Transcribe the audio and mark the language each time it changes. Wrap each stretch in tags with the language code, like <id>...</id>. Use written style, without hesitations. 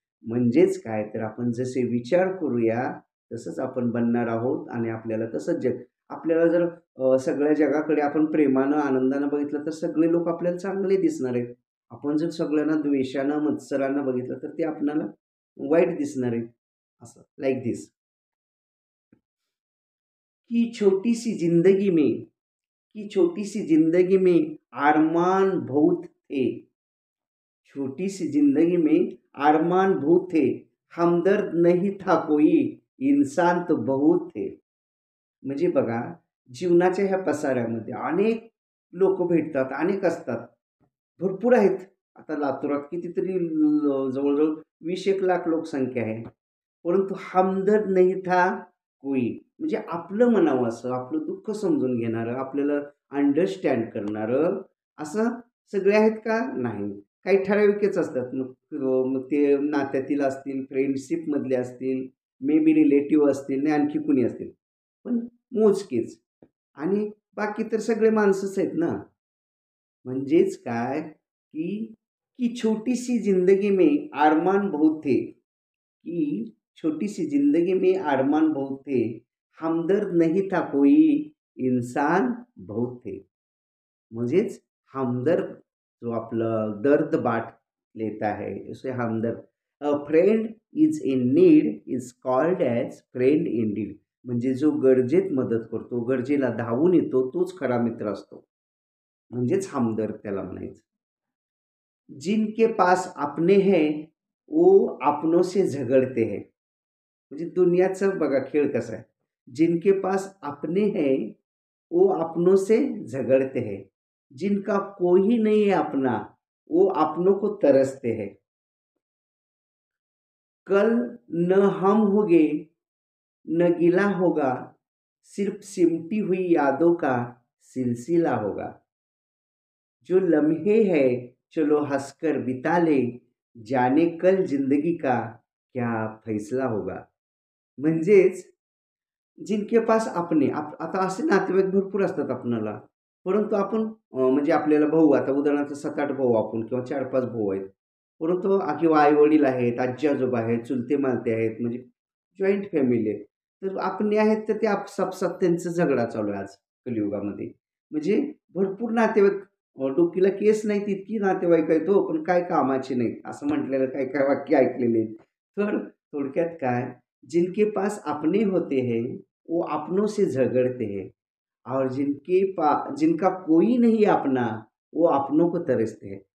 <mr>म्हणजेच काय तर आपण जसे विचार करूया तसंच आपण बनणार आहोत आणि आपल्याला तसंच जग आपल्याला जर सगळ्या जगाकडे आपण प्रेमानं, आनंदानं बघितलं तर सगळे लोक आपल्याला चांगले दिसणार आहेत. आपण जर सगळ्यांना द्वेषानं, मत्सरानं बघितलं तर ते आपल्याला वाईट दिसणार आहेत.</mr> <hi>असं</hi> <en>like this</en> <hi>की छोटी सी जिंदगी में कि छोटी सी जिंदगी में अरमान बहुत थे, छोटी सी जिंदगी में अरमान बहुत थे, हमदर्द नहीं था कोई, इंसान तो बहुत थे.</hi> <mr>म्हणजे बघा, जीवनाच्या ह्या पसाऱ्यामध्ये अनेक लोक भेटतात, अनेक असतात, भरपूर आहेत. आता लातूरात कितीतरी जवळजवळ 20-1 लाख लोकसंख्या आहे. परंतु</mr> <hi>हमदर्द नहीं था कोई,</hi> <mr>म्हणजे आपलं म्हणावं असं, आपलं दुःख समजून घेणारं, आपल्याला अंडरस्टँड करणारं असं सगळे आहेत का? नाही. काही ठराविकच असतात. मग ते नात्यातील असतील, फ्रेंडशिपमधले असतील,</mr> <en>may be relative</en> <mr>असतील आणि आणखी कुणी असतील. पण मोजकेच आणि बाकी तर सगळे माणसंच आहेत ना. म्हणजेच काय की</mr> <hi>की छोटी सी जिंदगी में अरमान बहुत थे, की छोटी सी जिंदगी में अरमान बहुत थे, हमदर्द नहीं था कोई, इंसान बहुत थे.</hi> <mr>म्हणजेच</mr> <hi>हमदर्द जो आपलं दर्द बांट लेता है उसे हमदर्द.</hi> <en>A friend is in need is called as friend indeed.</en> <mr>म्हणजे जो गरजेत मदत करतो, गरजेला धावून येतो तोच खरा मित्र असतो. म्हणजेच हमदर्द त्याला म्हणायचं.</mr> <hi>जिनके पास अपने हैं वो अपनों से झगड़ते हैं.</hi> <mr>म्हणजे दुनियाचा बघा खेळ कसा आहे.</mr> <hi>जिनके पास अपने हैं वो अपनों से झगड़ते हैं, जिनका कोई नहीं है अपना वो अपनों को तरसते हैं. कल न हम होंगे न गिला होगा, सिर्फ सिमटी हुई यादों का सिलसिला होगा. जो लम्हे हैं चलो हंसकर बिता ले, जाने कल जिंदगी का क्या फैसला होगा.</hi> <mr>म्हणजेच</mr> <hi>जिनके पास अपने</hi> <mr>आता असे नातेवाईक भरपूर असतात आपणाला. परंतु आपण म्हणजे आपल्याला भाऊ आता उदाहरणार्थ 7-8 भाऊ आपण किंवा 4-5 भाऊ आहेत. परंतु किंवा आई-वडील आहेत, आजी-आजोबा आहेत, चुलते-मालते आहेत म्हणजे जॉइंट फॅमिली आहे. तर आपले आहेत तर ते आपापसात त्यांचा झगडा चालू आहे आज कलियुगामध्ये. म्हणजे भरपूर नातेवाईक डोकीला केस नाही तितकी नातेवाईक आहेत हो, पण काय कामाचे नाहीत असं म्हटलेलं काही-काही वाक्य ऐकलेले आहेत. तर थोडक्यात काय,</mr> <hi>जिनके पास अपने होते हैं वो अपनों से झगड़ते हैं और जिनका कोई नहीं अपना वो अपनों को तरसते हैं.</hi>